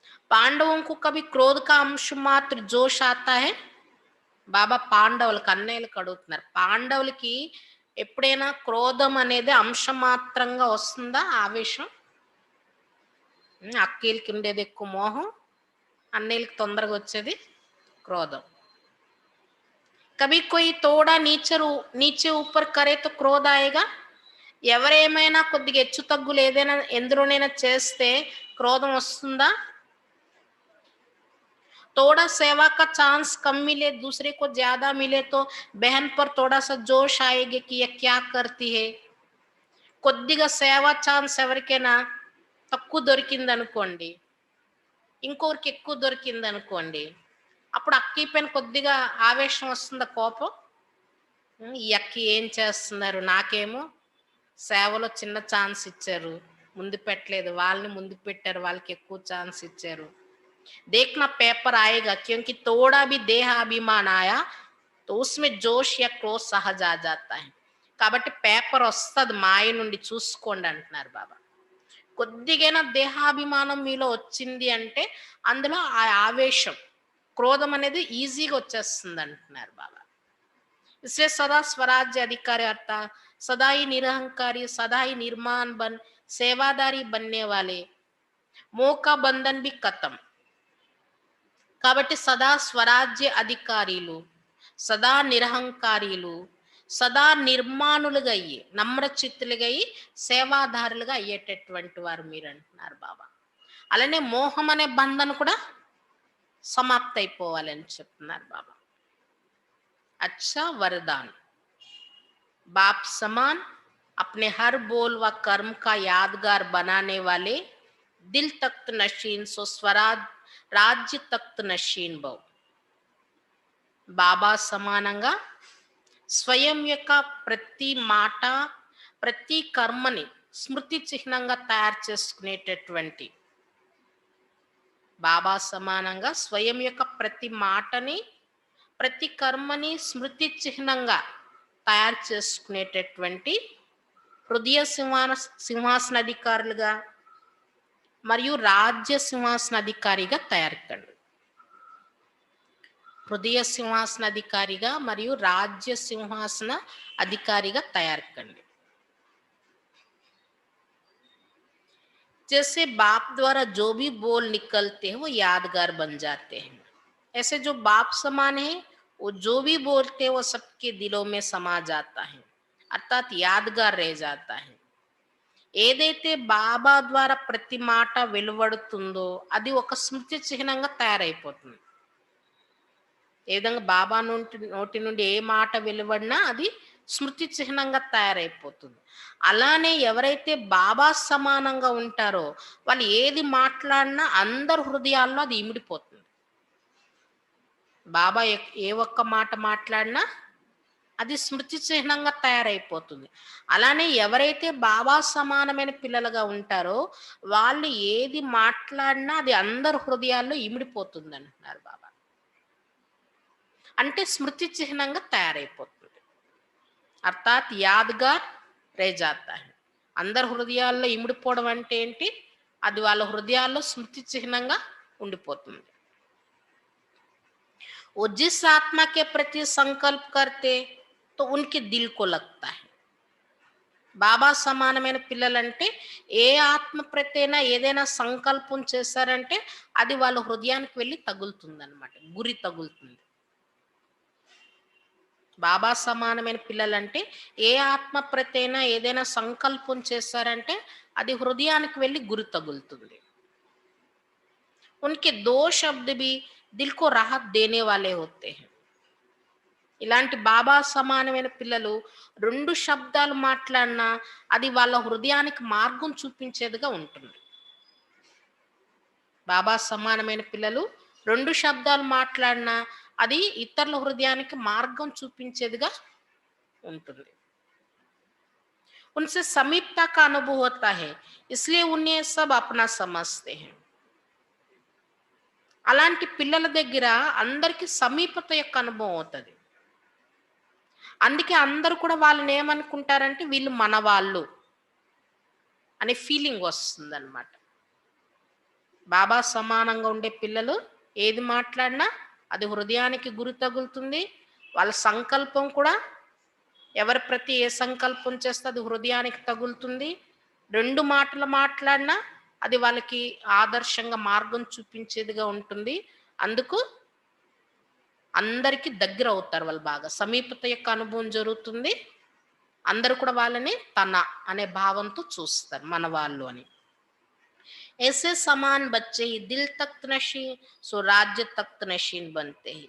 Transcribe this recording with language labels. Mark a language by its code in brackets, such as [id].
[hi] पांडवों को कभी क्रोध का अंश मात्र जोश आता है. [te] బాబా పాండవులకు అన్నయ్యలకు అడుగుతున్నారు, పాండవులకి ఎప్పుడైనా క్రోధం అనేది అంశం మాత్రంగా వస్తుందా? ఆవేశం. అక్కీలకి ఉండేది ఎక్కువ మోహం, అన్నయ్యలకి తొందరగా వచ్చేది క్రోధం. [hi] కభీ కోయి తోడా నీచే ఊపర్ కరే తో క్రోధ ఆయేగా. [te] ఎవరేమైనా కొద్దిగా హెచ్చు తగ్గులు ఏదైనా ఎందులోనైనా చేస్తే క్రోధం వస్తుందా? [hi] थोड़ा सेवा का चांस कम मिले, दूसरे को ज्यादा मिले तो बहन पर थोड़ा सा जोश आएगा कि ये क्या करती है. [te] కొద్దిగా సేవా ఛాన్స్ ఎవరికైనా తక్కువ దొరికింది అనుకోండి, ఇంకొకరికి ఎక్కువ దొరికింది అనుకోండి, అప్పుడు అక్కీ పైన కొద్దిగా ఆవేశం వస్తుందా, కోపం? ఈ అక్క ఏం చేస్తున్నారు? నాకేమో సేవలో చిన్న ఛాన్స్ ఇచ్చారు. ముందు పెట్టలేదు. వాళ్ళని ముందు పెట్టారు. వాళ్ళకి ఎక్కువ ఛాన్స్ ఇచ్చారు. [hi] देखना पेपर आएगा क्योंकि थोड़ा भी देहाभिमान आया तो उसमें जोश या क्रोध सहज आ जाता है. [te] కాబట్టి పేపర్ వస్తది మాయ నుండి చూసుకోండి అంటున్నారు బాబా. కొద్దిగైనా దేహాభిమానం మీలో వచ్చింది అంటే అందులో ఆ ఆవేశం, క్రోధం అనేది ఈజీగా వచ్చేస్తుంది అంటున్నారు బాబా. [hi] इसलिए सदा स्वराज्य अधिकारी अर्थात सदा ही निरहंकारी, सदा ही निर्माण बन सेवादारी बनने वाले मोह का बंधन भी खत्म. [te] కాబట్టి సదా స్వరాజ్య అధికారీలు, సదా నిరహంకారీలు, సదా నిర్మాణులుగా అయ్యి నమ్రచిత్తులుగా అయ్యి సేవాదారులుగా అయ్యేటటువంటి వారు మీరు అంటున్నారు బాబా. అలానే మోహం అనే బంధన కూడా సమాప్త అయిపోవాలని చెప్తున్నారు బాబా. [hi] अच्छा वरदान बाप समान अपने हर बोल व कर्म का यादगार बनाने वाले दिल तख्त नशीन सो स्वराज राज्य तख्त नशीन भव. [te] బాబా సమానంగా స్వయం యొక్క ప్రతి మాట, ప్రతి కర్మని స్మృతి చిహ్నంగా తయారు చేసుకునేటటువంటి, బాబా సమానంగా స్వయం యొక్క ప్రతి మాటని, ప్రతి కర్మని స్మృతి చిహ్నంగా తయారు చేసుకునేటటువంటి హృదయ సింహాసనాధికారులుగా మరియు రాజ్య సింహాసనాధికారిగా తయారు కండి. హృదయ సింహాసనాధికారిగా మరియు రాజ్య సింహాసన అధికారిగా తయారు కండి. [hi] जैसे बाप द्वारा जो भी बोल निकलते हैं वो यादगार बन जाते हैं. ऐसे जो बाप समान है वो जो भी बोलते हैं वो सबके दिलों में समा जाता है, अर्थात यादगार रह जाता है. [te] ఏదైతే బాబా ద్వారా ప్రతి మాట వెలువడుతుందో అది ఒక స్మృతి చిహ్నంగా తయారైపోతుంది. ఏ విధంగా బాబా నోటి నుండి ఏ మాట వెలువడినా అది స్మృతి చిహ్నంగా తయారైపోతుంది. అలానే ఎవరైతే బాబా సమానంగా ఉంటారో వాళ్ళు ఏది మాట్లాడినా అందరి హృదయాల్లో అది ఇమిడిపోతుంది. బాబా ఏ ఒక్క మాట మాట్లాడినా అది స్మృతి చిహ్నంగా తయారైపోతుంది. అలానే ఎవరైతే బాబా సమానమైన పిల్లలుగా ఉంటారో వాళ్ళు ఏది మాట్లాడినా అది అందరి హృదయాల్లో ఇమిడిపోతుంది అంటున్నారు బాబా. అంటే స్మృతి చిహ్నంగా తయారైపోతుంది, [hi] అర్థాత్ యాద్గార్ రే జాతా హై. [te] అందరి హృదయాల్లో ఇమిడిపోవడం అంటే ఏంటి? అది వాళ్ళ హృదయాల్లో స్మృతి చిహ్నంగా ఉండిపోతుంది. [hi] वो जिस आत्मा के प्रति संकल्प करते तो उनके दिल को लगता है. [te] బాబా సమానమైన పిల్లలంటే ఏ ఆత్మ ప్రత్యేనా ఏదైనా సంకల్పం చేశారంటే అది వాళ్ళ హృదయానికి వెళ్ళి తగులుతుంది అన్నమాట, గురి తగులుతుంది. బాబా సమానమైన పిల్లలంటే ఏ ఆత్మ ప్రత్యేనా ఏదైనా సంకల్పం చేశారంటే అది హృదయానికి వెళ్ళి గురి తగులుతుంది. [hi] उनके दो शब्द भी दिल को राहत देने वाले होते हैं. [te] ఇలాంటి బాబా సమానమైన పిల్లలు రెండు శబ్దాలు మాట్లాడినా అది వాళ్ళ హృదయానికి మార్గం చూపించేదిగా ఉంటుంది. బాబా సమానమైన పిల్లలు రెండు శబ్దాలు మాట్లాడినా అది ఇతరుల హృదయానికి మార్గం చూపించేదిగా ఉంటుంది. [hi] उनसे समीपता का अनुभव होता है इसलिए उन्हें सब अपना समझते हैं. [te] అలాంటి పిల్లల దగ్గర అందరికి సమీపత యొక్క అనుభవం అవుతుంది. అందుకే అందరూ కూడా వాళ్ళని ఏమనుకుంటారంటే వీళ్ళు మన వాళ్ళు అనే ఫీలింగ్ వస్తుంది అనమాట. బాబా సమానంగా ఉండే పిల్లలు ఏది మాట్లాడినా అది హృదయానికి గురి తగులుతుంది. వాళ్ళ సంకల్పం కూడా ఎవరి ప్రతి ఏ సంకల్పం చేస్తే అది హృదయానికి తగులుతుంది. రెండు మాటలు మాట్లాడినా అది వాళ్ళకి ఆదర్శంగా మార్గం చూపించేదిగా ఉంటుంది. అందుకు అందరికీ దగ్గర అవుతారు వాళ్ళు, బాగా సమీపత యొక్క అనుభవం జరుగుతుంది. అందరూ కూడా వాళ్ళని తన అనే భావంతో చూస్తారు, మన వాళ్ళు అని. [hi] ऐसे समान बच्चे ही दिल तख्त नशीन सो राज्य तख्त नशीन बनते हैं.